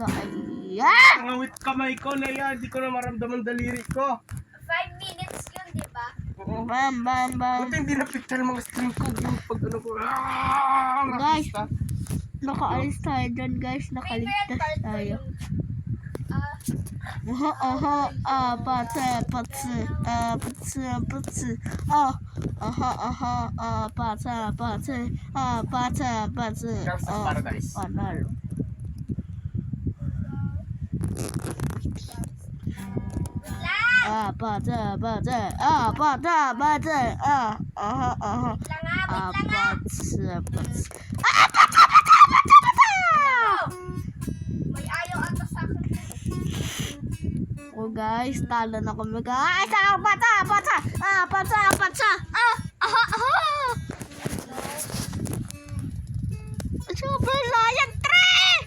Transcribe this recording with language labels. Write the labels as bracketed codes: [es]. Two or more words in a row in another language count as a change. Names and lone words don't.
[tl] Ay, yan! Ngawit kamay ko na yan, di ko na maramdaman daliri ko. 5 minutes yun, di ba? Bam, bam, bam. Buti hindi na-picture mga stream ko. Yung pag ano ko, Guys, nakita. nakaalis tayo dyan guys. Nakaligtas tayo. Patse, patse, patse, patse. Patse, patse, patse, patse. Gangsta's Paradise. Panalo. Patse, patse, patse, patse. Patse, patse. May ayaw ata sa akin. Oh guys, talo na kami guys. Patsa, patsa. Patsa, patsa. Super Saiyan 3!